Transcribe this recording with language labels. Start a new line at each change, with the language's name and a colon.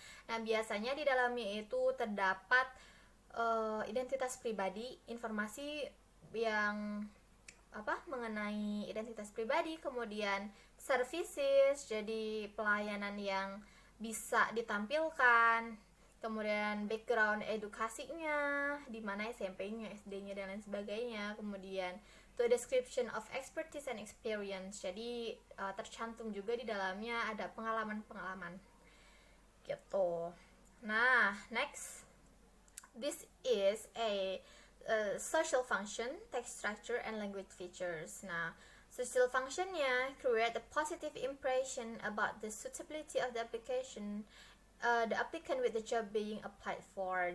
Indonesian: Nah, biasanya di dalamnya itu terdapat identitas pribadi, informasi yang mengenai identitas pribadi, kemudian services, jadi pelayanan yang bisa ditampilkan, kemudian background edukasinya, di mana SMP-nya, SD-nya, dan lain sebagainya. Kemudian
English: to description of expertise and experience.
Indonesian: Jadi tercantum juga di dalamnya ada pengalaman-pengalaman gitu. Nah, next.
English: This is a social function, text structure, and language features. Nah, Social functionnya create a positive impression about the suitability of the application, the applicant with the job being applied for.